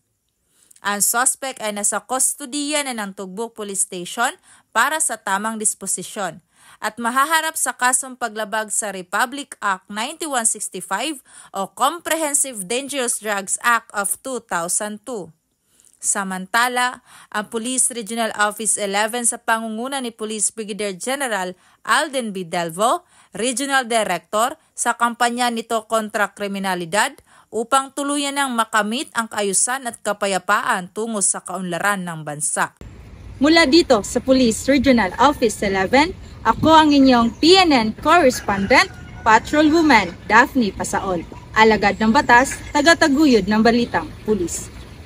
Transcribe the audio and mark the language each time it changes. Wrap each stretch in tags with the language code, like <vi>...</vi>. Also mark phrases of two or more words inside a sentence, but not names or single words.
<tl>Ang suspect ay nasa kustodiya na ng Tugbok Police Station para sa tamang disposisyon at mahaharap sa kasong paglabag sa Republic Act 9165 o Comprehensive Dangerous Drugs Act of 2002. Samantala, ang Police Regional Office 11 sa pangunguna ni Police Brigadier General Alden B. Delvo, Regional Director sa kampanya nito kontra kriminalidad, upang tuluyan ng makamit ang kaayusan at kapayapaan tungo sa kaunlaran ng bansa. Mula dito sa Police Regional Office 11, ako ang inyong PNN Correspondent, Patrolwoman Daphne Pasaol, alagad ng batas, tagataguyod ng balitang pulis.</tl>